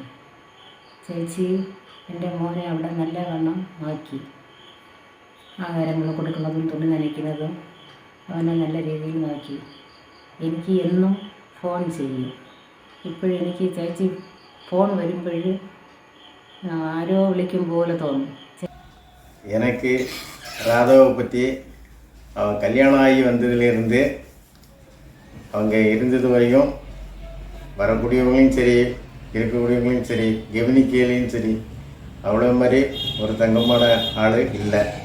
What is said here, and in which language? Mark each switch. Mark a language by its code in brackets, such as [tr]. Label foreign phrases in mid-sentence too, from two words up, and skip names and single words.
[ml] ചേച്ചി എൻ്റെ മോനെ അവിടെ നല്ല വണ്ണം ആക്കി. ആഹാരങ്ങൾ കൊടുക്കുന്നതും തുണി നനയ്ക്കുന്നതും അവനെ നല്ല രീതിയിൽ നോക്കി. എനിക്ക് എന്നും ഫോൺ ചെയ്യും. ഇപ്പോഴെനിക്ക് ചേച്ചി ഫോൺ വരുമ്പോൾ ആരോ വിളിക്കും പോലെ തോന്നും. [ta] எனக்கு ராதாவை பற்றி அவன் கல்யாணம் ஆகி வந்ததுலேருந்து அவங்க இருந்தது வரையும் வரக்கூடியவங்களையும் சரி இருக்கக்கூடியவங்களையும் சரி கவனிக்கையிலையும் சரி அவ்வளோ மாதிரி ஒரு தங்கமான ஆள் இல்லை.